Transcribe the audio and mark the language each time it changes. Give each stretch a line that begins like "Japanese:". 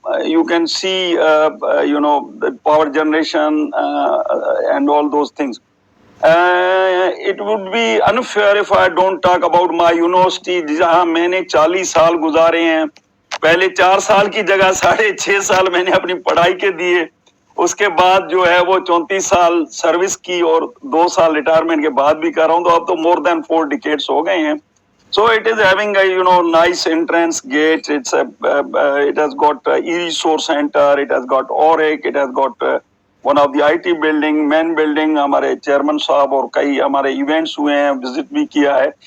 English: You can see, the power generation and all those things. It would be unfair if I don't talk about my university
Urdu: جہاں میں نے 40 سال گزارے ہیں. پہلے 4 سال کی جگہ 6.5 سال میں نے اپنی پڑھائی کے دیے، اس کے بعد جو ہے وہ 34 سال سروس کی اور 2 سال ریٹائرمنٹ کے بعد بھی کر رہا ہوں، تو اب تو
English: more than 4 decades
Urdu: ہو گئے ہیں.
English: So it is having a nice entrance gate. It has got e-resource center. It has got OREC. It has got one of the IT building, main building.
Urdu: ہمارے چیئرمین صاحب اور کئی ہمارے ایونٹس ہوئے ہیں، وزٹ بھی کیا ہے.